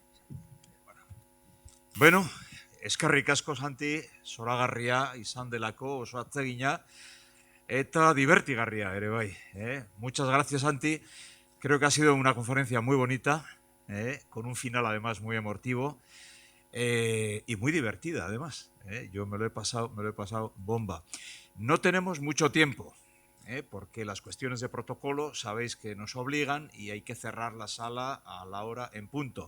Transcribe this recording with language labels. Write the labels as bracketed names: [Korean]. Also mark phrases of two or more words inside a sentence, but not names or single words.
[Basque] Bueno, eskerrik asko, Santi, zoragarria izan delako, oso atsegina, eta divertigarria ere bai. [Spanish] Muchas gracias, Santi. Creo que ha sido una conferencia muy bonita, con un final además muy emotivo y muy divertida además. Yo me lo he pasado bomba. No tenemos mucho tiempo, porque las cuestiones de protocolo sabéis que nos obligan y hay que cerrar la sala a la hora en punto.